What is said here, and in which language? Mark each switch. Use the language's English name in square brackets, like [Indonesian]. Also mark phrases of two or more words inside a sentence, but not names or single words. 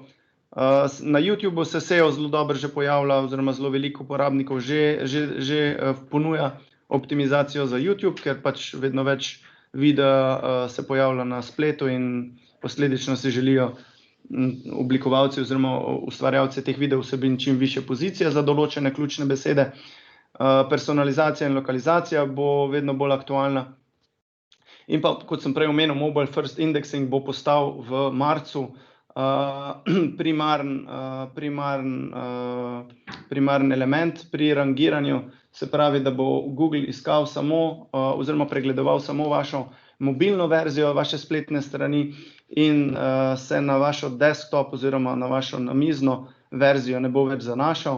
[Slovenian] Na YouTubeu se SEO zelo dobro že pojavlja oziroma zelo veliko uporabnikov že ponuja optimizacijo za YouTube, ker pač vedno več videa se pojavlja na spletu in posledično si želijo oblikovalci oziroma ustvarjalci teh video vsebin čim višje pozicije za določene ključne besede. Personalizacija in lokalizacija bo vedno bolj aktualna. In pa, kot sem prej omenil, [English] mobile first indexing [Slovenian] bo postal v marcu primaren element pri rangiranju, se pravi, da bo Google iskal samo oziroma pregledoval samo vašo mobilno verzijo vaše spletne strani in se na vašo desktop oziroma na vašo namizno verzijo ne bo več zanašal.